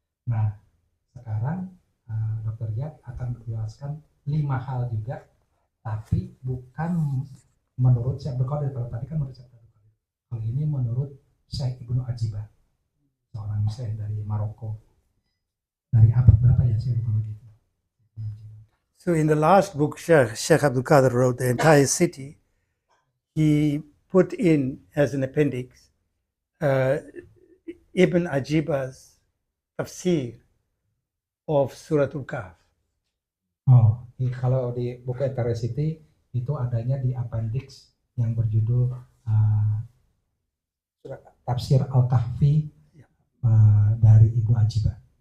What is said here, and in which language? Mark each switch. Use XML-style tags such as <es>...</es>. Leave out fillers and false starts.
<id>Nah, sekarang Dr. Riyad akan menjelaskan 5 hal juga, tapi bukan menurut Syekh Abdul Qadir. Kalau tadi kan menurut Syekh Abdul Hal ini menurut Syekh Ibnu Ajibah, seorang syekh dari Maroko. Dari abad berapa ya, saya lupa lagi.</id> <en>So in the last book Sheikh Abdul Qadir wrote, The Entire City, he put in as an appendix Ibn Ajibah's tafsir of Suratul Kahf.</en> <id>Oh, kalau di buku Entire City itu adanya di appendix yang berjudul Tafsir Al-Kahfi dari Ibnu Ajibah.</id>